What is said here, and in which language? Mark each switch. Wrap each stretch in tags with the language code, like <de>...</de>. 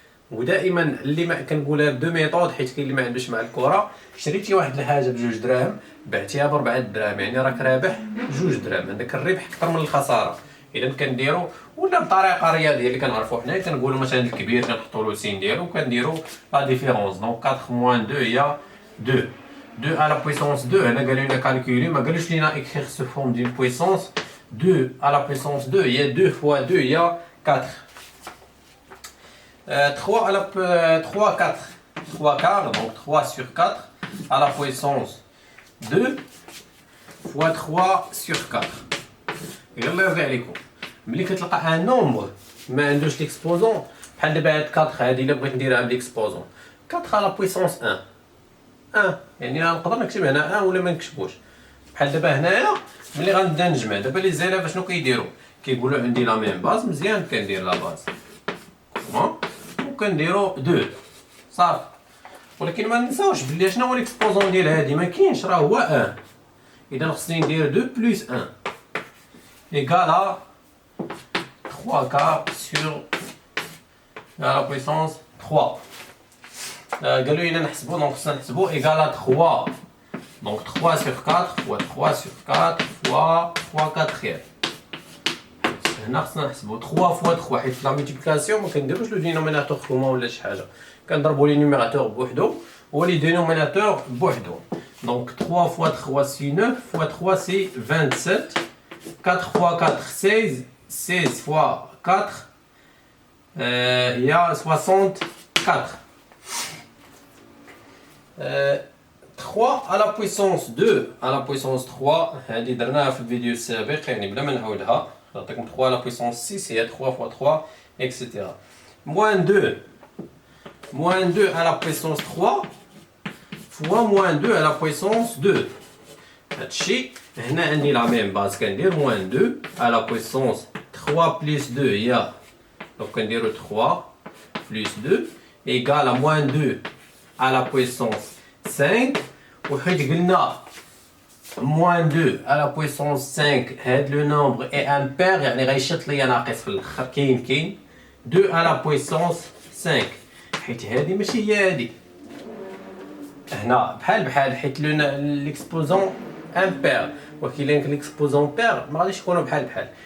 <ar>ودائما اللي ما كنقولها بدو ميثود حيت كاين اللي ما عندوش مع الكره، شريتي واحد الحاجه بجوج دراهم بعتيها ب4 دراهم يعني راك رابح جوج دراهم، عندك الربح اكثر من الخساره. اذا كنديروا ولا بطريقه رياضيه اللي كنعرفوا حنا كنقولوا مثلا الكبير كنحطوا له سين ديالو وكنديروا لا ديفيرونس. دونك 4 موان 2 هي 2.</ar> <fr>2 à la puissance 2</fr> <ar>هنا قالوا لنا كالكولي، ما قالوش لينا اكريغ سو فورم دون بويسونس.</ar> <fr>2 à la puissance 2 هي 2 fois 2 هي 4. 3 à la 3 4 3 quarts donc 3 sur 4 à la puissance 2 fois 3 sur 4.</fr> <ar>يلا يرضي عليكم ملي كتلقى ان نومبر ما عندوش ليكسبوزون بحال دابا هاد 4 هادي الا بغيت نديرها بليكسبوزون 4 على لا بويسونس 1 يعني نقدر نكتب هنا 1 ولا ما نكتبوش. بحال دابا هنايا ملي غنبدا نجمع دابا لي زيلاف شنو كيديروا؟ كيقولوا عندي لا ميم باز مزيان كندير لا باز وكنديروا 2 صافي. ولكن ما ننساوش بلي شنو هو ليكسبوزون ديال هادي ما كاينش راه هو 1. اذا خصني ندير 2 بلس 1 ايكال 3 كار سور لا بويسونس 3. قالوا لنا نحسبوا دونك خصنا نحسبوا ايكال 3 دونك</ar> <fr>3 sur 4 fois 3 sur 4 fois 3 quatrième.</fr> <ar>هنا خصنا نحسبوا</ar> <fr>3 fois 3</fr> <ar>حيت لا مولتيبليكاسيون ما كنديروش لو دينوميناتور كومون ولا شي حاجه، كنضربوا لي نيميراتور بوحدو و لي دينوميناتور بوحدو.</ar> <fr>دونك 3 fois 3 c'est 9 fois 3 c'est 27. 4 fois 4 16 16 fois 4 il y a 64. 3 à la puissance 2 à la puissance 3</fr> <ar>هذه درناها في الفيديو السابق يعني بلا ما نعاودها.</ar> <fr>نعطيكم 3 à la puissance 6 هي 3 fois 3 etc. moins 2 à la puissance 3 fois moins 2 à la puissance 2.</fr> <ar>هادشي هنا عندي لا ميم باز كندير</ar> <fr>moins 2 à la puissance 3 plus 2</fr> <ar>هي دونك كنديرو</ar> <fr>3 plus 2 égale à moins 2 à la puissance 5.</fr> <ar>وحيت قلنا</ar> <fr>moins 2 à la puissance 5</fr> <ar>هاد لو نومبر</ar> <fr>est impair</fr> <ar>يعني غيشط ليا ناقص في الاخر كاين</ar> <fr>2 à la puissance 5</fr> <ar>حيت هادي ماشي هي هادي. هنا بحال حيت ليكسبوزون امبير ولكن ليكسبوزون بير ما غاديش يكونوا بحال.</ar>